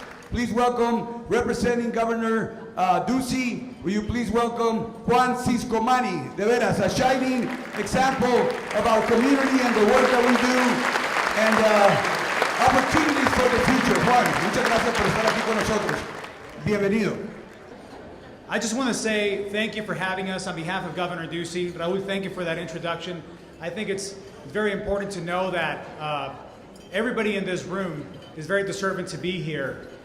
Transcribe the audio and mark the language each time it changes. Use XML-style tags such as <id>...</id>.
<en>Please welcome, representing Governor Ducey, will you please welcome Juan Ciscomani,</en> <es>de veras,</es> <en>a shining example of our community and the work that we do, and opportunities for the future.</en> <es>Juan, muchas gracias por estar aquí con nosotros. Bienvenido.</es> <en>I just want to say thank you for having us on behalf of Governor Ducey. Raul, thank you for that introduction. I think it's very important to know that everybody in this room is very deserving to be here.</en>